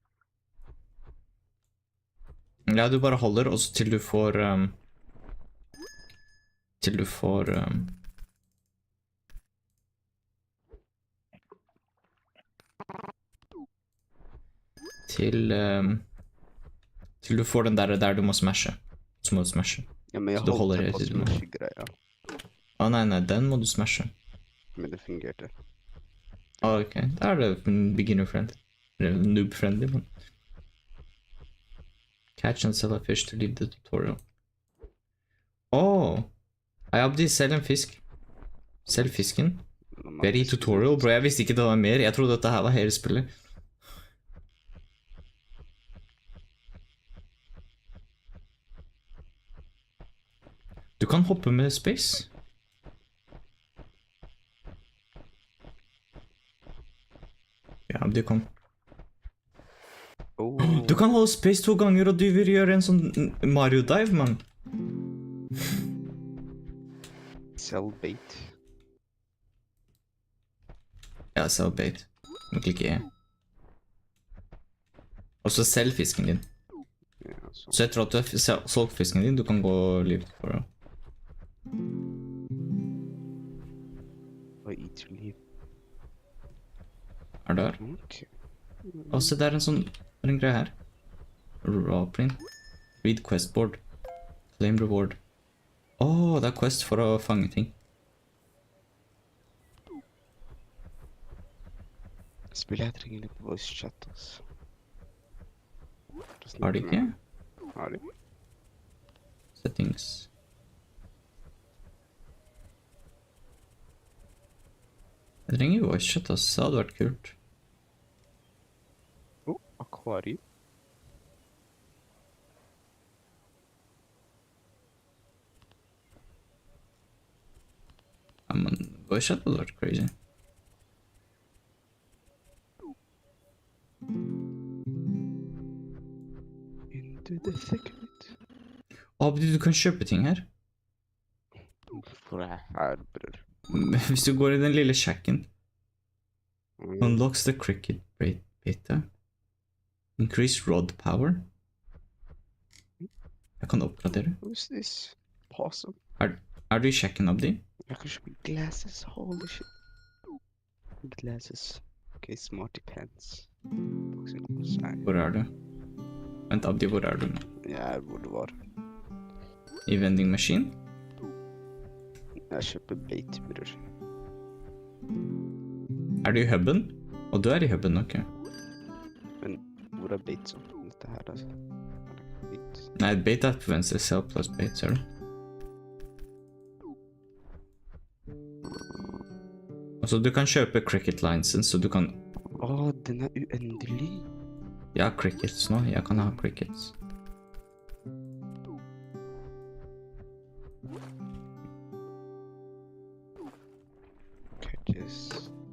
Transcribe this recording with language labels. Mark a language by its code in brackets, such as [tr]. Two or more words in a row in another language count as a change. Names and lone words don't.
[no] Ja, du bare holder, og så til du får til du får til du får den der du må smashe. Så må du smashe. Ja, men jeg Så du holder holdt hele på tiden. smash-greia. Nei, den må du smashe. Men det fungerte. Ok, da er det beginner-friendly. Noob-friendly, men... [en] Catch and sell a fish to leave the tutorial. [no] Abdi, selg en fisk. Selg fisken. Vi er i tutorial, bro. Jeg visste ikke det var mer. Jeg trodde dette her var hele spillet. Du kan hoppe med space. Ja, Abdi, kom. Du kan holde space 2 ganger, og du vil gjøre en sånn Mario-dive, mann. [en] Sell bait. Ja, sell bait. [no] Du må klikke E. Og så selg fisken din. Ja, så. Så etter at du har solgt fisken din, du kan gå liv for det. [en] Og eat to leave. [no] Er det her? Ok. Og se, det er en greie her. [en] Raw print. Read quest board. Claim reward. [no] Det er quest for å fange ting. Spillet jeg trenger litt [en] voice chat, [no] altså. Har de ikke? Har de? Settings. Jeg trenger [en] voice chat, [no] altså. Det hadde vært kult. Akvarium. Ja, men [en] voice chat [no] hadde vært crazy. [en] Into the thicket. [no] Abdi, du kan kjøpe ting her. Hvorfor er jeg her, bror? Hvis du går i den lille shacken. [en] Unlocks the cricket beta. Increase rod power. [no] Jeg kan oppgradere. [en] Who's this? Possum. [no] Er Er du i kjekken, Abdi? Jeg kan kjøpe glasses, [en] holy shit. [no] Glasses. [en] Ok, smarty pants. Boxing gloves, [no] nei. Hvor er du? Vent, Abdi, hvor er du? Jeg er hvor det var. I vending machine? Jeg kjøper bait, bror. Er du i hubben? Og du er i hubben, ok. Men hvor er bait sånn? Dette her, altså. Bait. Nei, bait er på venstre, [en] sell plus bait, [no] ser du? Altså, du kan kjøpe [en] cricket license, [no] så du kan... Åh, den er uendelig. Jeg har crickets nå, jeg kan ha crickets. Catches.